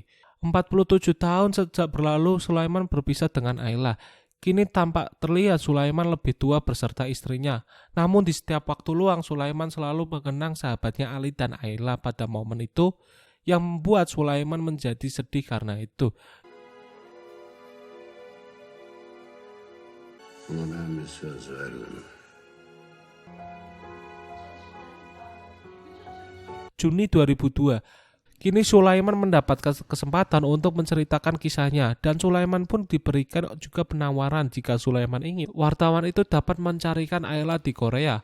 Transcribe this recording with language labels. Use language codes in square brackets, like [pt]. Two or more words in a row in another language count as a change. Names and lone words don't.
[id] 47 tahun sejak berlalu Sulaiman berpisah dengan Ayla. Kini tampak terlihat Sulaiman lebih tua beserta istrinya. Namun di setiap waktu luang Sulaiman selalu mengenang sahabatnya Ali dan Ayla pada momen itu, yang membuat Sulaiman menjadi sedih karena itu. [tr] Ama ben bir söz verdim. [id] Juni 2002. Kini Sulaiman mendapatkan kesempatan untuk menceritakan kisahnya dan Sulaiman pun diberikan juga penawaran jika Sulaiman ingin wartawan itu dapat mencarikan Ayla di Korea.